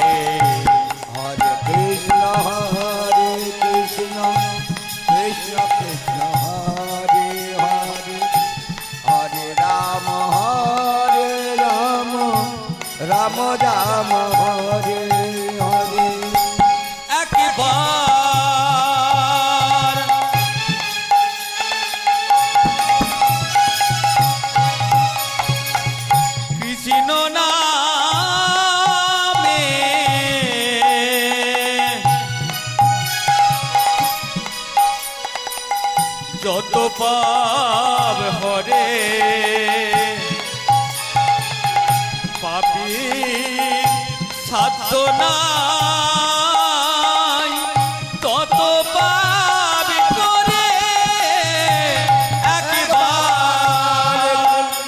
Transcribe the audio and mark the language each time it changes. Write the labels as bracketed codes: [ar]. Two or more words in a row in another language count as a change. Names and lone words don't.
[sa] Hare Krishna Krishna Krishna Hare Hare Hare Rama Rama Rama Hare Hare [bn] একবার কৃষ্ণ নামে যত পাপ হরে পাপী সাধ্য নাই তত পাপ করে একবার